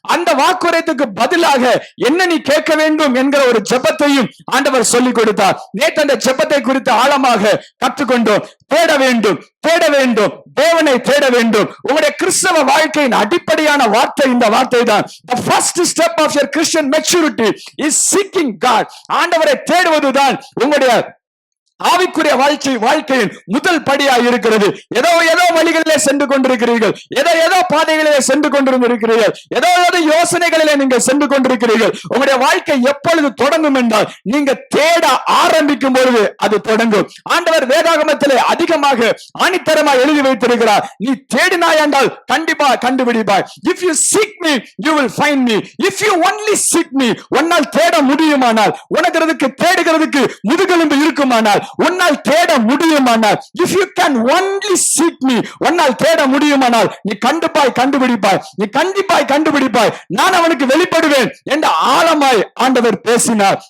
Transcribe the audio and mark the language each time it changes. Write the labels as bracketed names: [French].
[Tamil] அந்த வாக்குரைத்துக்கு பதிலாக என்ன நீ கேட்க வேண்டும் என்கிற ஒரு ஜெபத்தையும் ஆண்டவர் சொல்லிக் கொடுத்தார். நேற்று அந்த ஜெபத்தை குறித்து ஆழமாக கற்றுக்கொண்டோம். தேட வேண்டும், தேட வேண்டும், தேவனை தேட வேண்டும். உங்களுடைய கிறிஸ்தவ வாழ்க்கையின் அடிப்படையான வார்த்தை இந்த வார்த்தை தான். [English] The first step of your Christian maturity is seeking God. [Tamil] ஆண்டவரை தேடுவதுதான் உங்களுடைய ஆவிக்குரிய வாழ்க்கையின் முதல் படியாய் இருக்கிறது. ஏதோ வழிகளிலே சென்று கொண்டிருக்கிறீர்கள், ஏதோ பாதைகளிலே சென்று கொண்டிருக்கிறீர்கள், ஏதோ யோசனைகளிலே நீங்கள் சென்று கொண்டிருக்கிறீர்கள். உங்களுடைய வாழ்க்கை எப்பொழுது தொடங்கும் என்றால் நீங்க தேட ஆரம்பிக்கும் பொழுது அது தொடங்கும். ஆண்டவர் வேதாகமத்திலே அதிகமாக ஆணித்தரமாக எழுதி வைத்திருக்கிறார். நீ தேடினாய் என்றால் கண்டிப்பா கண்டுபிடிப்பாய். [English] If you seek me, you will find me. If you only seek me, [Tamil] உன்னால் தேட முடியுமானால், உனக்கு தேடுகிறதுக்கு முதுகெலும்பு இருக்குமானால், உன்னால் தேட முடியுமானால், [English] if you can only seek me, [Tamil] உன்னால் தேட முடியுமானால் நீ கண்டுபிடிப்பாய். நீ கண்டுபிடிப்பாய். நான் அவனுக்கு வெளிப்படுவேன் என்று ஆழமாய் ஆண்டவர் பேசினார்.